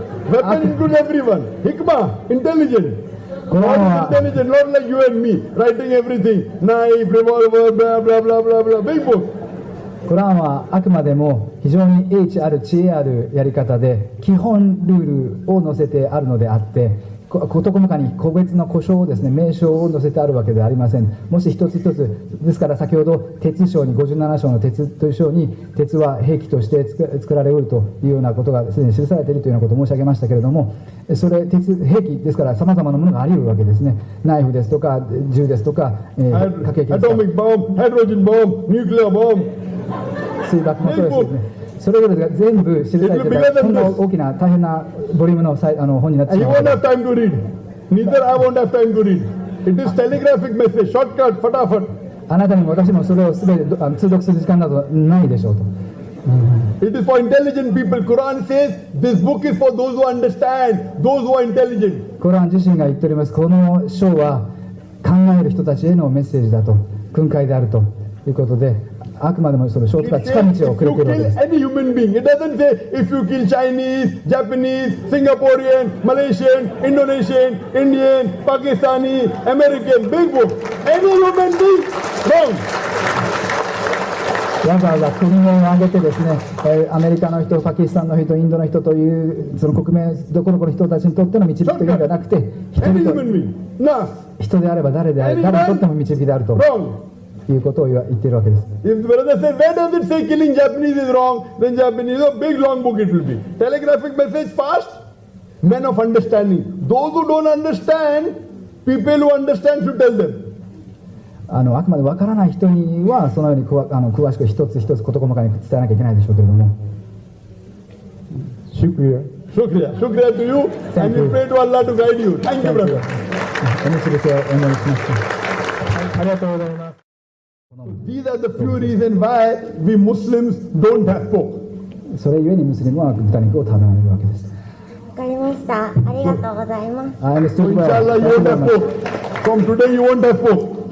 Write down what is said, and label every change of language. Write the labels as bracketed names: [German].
[English] Weapon includes everyone. Hikmah, intelligent. God is intelligent, not like you and me, writing everything. Knife, revolver, blah blah blah blah blah. Big book. [Japanese] コランはあくまでも非常に英知ある知恵あるやり方で基本ルールを載せてあるのであって、事細かに個別の呼称をですね、名称を載せてあるわけではありません。もし一つ一つですから、先ほど鉄章に57章の鉄という章に鉄は兵器として作られうるというようなことがすでに記されているというようなことを申し上げましたけれども、それ兵器ですから様々なものがあり得るわけですね。ナイフですとか銃ですとか、核兵器ですとか、 [English] Atomic bomb, hydrogen bomb, nuclear bomb. [Japanese] 水爆もそうですね。それぞれが全部記されているこんな大きな大変なボリュームの本になってしまう。 [English] You won't have time to read. Neither I won't have time to read. It is telegraphic message, shortcut, fatafat. [Japanese] あなたにも私もそれをすべて通読する時間などないでしょうと。 [English] It is for intelligent people. Quran says this book is for those who understand, those who are intelligent. [Japanese] コラン自身が言っております。この書は考える人たちへのメッセージだと、訓戒であるということで、あくまでもそのショートカット近道をくれているわけです。 [English] Any human being. It doesn't say if you kill Chinese, Japanese, Singaporean, Malaysian, Indonesian, Indian, Pakistani, American, big book. Any human being, wrong. [Japanese] わざわざ国名を挙げてですね、アメリカの人、パキスタンの人、インドの人というその国名どころの人たちにとっての導きというのではなくて、人であれば誰にとっても導きであると。いうことを言っているわけです。 [English] If the brother said, where does it say killing Japanese is wrong? Then Japanese, a big long book it will be. Telegraphic message fast, men of understanding. Those who don't understand, people who understand should tell them. [Japanese] あくまで分からない人にはそのように詳しく一つ一つ事細かに伝えなきゃいけないでしょうけれども。 [English] Shukriya. Shukriya. Shukriya to you. And we pray to Allah to guide you. Thank you, brother. [Japanese] お導きをお願いします。ありがとうございます。 [English] These are the few reasons why we Muslims don't have pork. [Japanese] それゆえにムスリムは豚肉を食べないわけです。わかりました。ありがとうございます。 [English] So inshallah you won't have pork. From today you won't have pork.